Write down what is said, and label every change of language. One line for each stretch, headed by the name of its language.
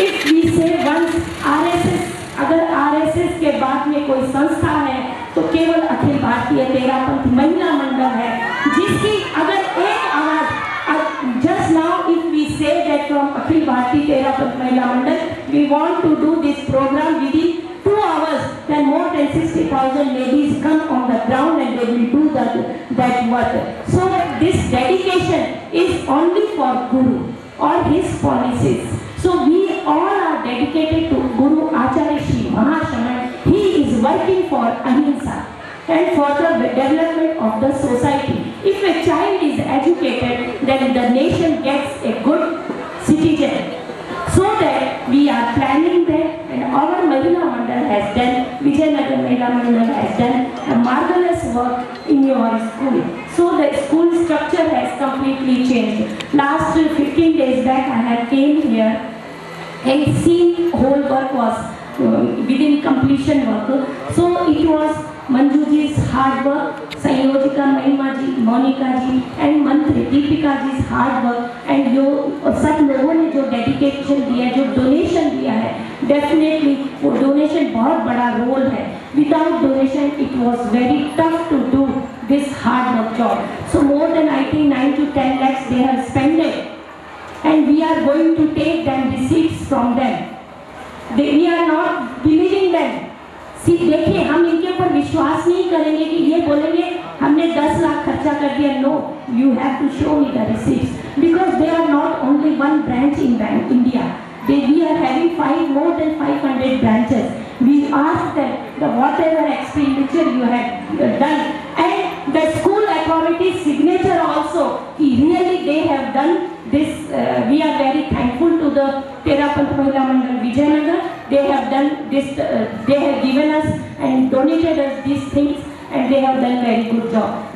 English: if we say once RSS,
Hindi: अगर RSS के बाद में कोई संस्था है तो केवल अखिल भारतीय तेरापंथ महिला मंडल है, जिसकी अगर एक आवाज,
English: Just now if we say that from Akhil Bharatiya Terapanth Mahila Mandal we want to do this programme within 2 hours, then more than 60,000 ladies come on the ground and they will do that work. So this dedication is only for Guru or his policies. So we all are dedicated to Guru Acharya Shri Mahashaman. He is working for Ahimsa and for the development of the society. If a child is educated, then the nation gets a good citizen. So that we are planning that, and our Mahila Mandal has done, Vijayanagar Mahila Mandal has done a marvelous work in your school. So the school structure has completely changed. Last 15 days back I had came here and seen whole work was within completion work. So it was Manju ji's hard work, Sayojika Mahima ji, Monica ji and
Hindi: मंत्री Deepika ji hard work, and जो सब लोगों ने जो dedication दिया, जो donation दिया है, डेफिनेटली वो डोनेशन बहुत बड़ा रोल है।
English: Without donation it was very tough to do this hard work job. So more than I think 9 to 10 lakhs they have spent it, and we are going to take them receipts from them. We are not believing them.
Hindi: देखिए हम इनके ऊपर विश्वास नहीं करेंगे कि ये बोलेंगे हमने 10 लाख खर्चा कर दिया।
English: No, you have to show me the receipts, because they are not only one branch in India, we are having more than 500 branches. We ask them whatever expenditure you have done, and the school authority's signature also, really they have done this. We are very thankful to the Terapanth Mahila Mandal Vijayanagar. They have done this, they have given us and donated us these things, and they have done very good job.